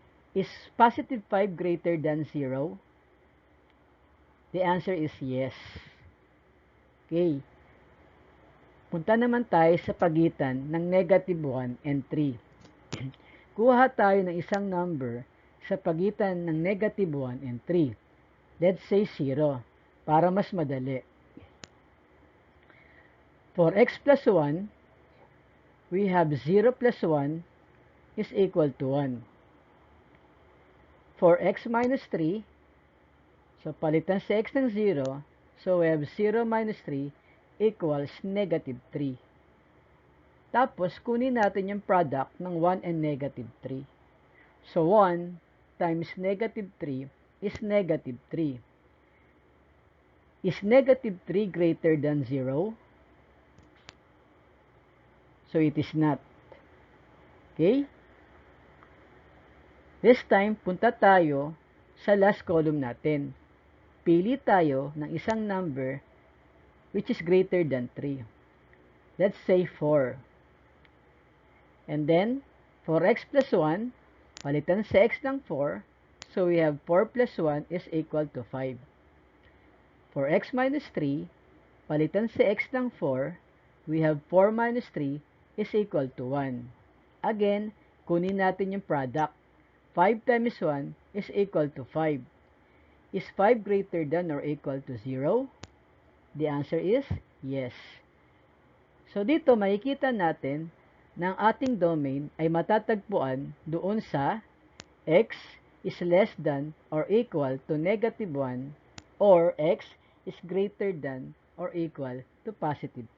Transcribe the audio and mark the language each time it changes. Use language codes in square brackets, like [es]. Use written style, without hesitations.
[en] Is +5 greater than 0? The answer is yes. Okay. [tl] Punta naman tayo sa pagitan ng -1 and 3. Kuha tayo ng isang number sa pagitan ng -1 and 3. [en] Let's say 0, para mas madali. For x plus 1, we have 0 plus 1 is equal to 1. For x minus 3, so palitan si x ng 0, so we have 0 minus 3 equals -3. [tl] Tapos, kunin natin yung product ng 1 and -3. [en] So, 1 times -3 is -3. Is -3 greater than 0? So, it is not. Okay? [tl] This time, punta tayo sa last column natin. [en] Pili tayo ng isang number which is greater than 3. Let's say 4. And then, for x plus 1, palitan sa x ng 4. So, we have 4 plus 1 is equal to 5. For x minus 3, palitan sa x ng 4. We have 4 minus 3 is equal to 1. Again, kunin natin yung product. 5 times 1 is equal to 5. Is 5 greater than or equal to 0? The answer is yes. So, dito makikita natin na ang ating domain ay matatagpuan doon sa x is less than or equal to -1 or x is greater than or equal to +3.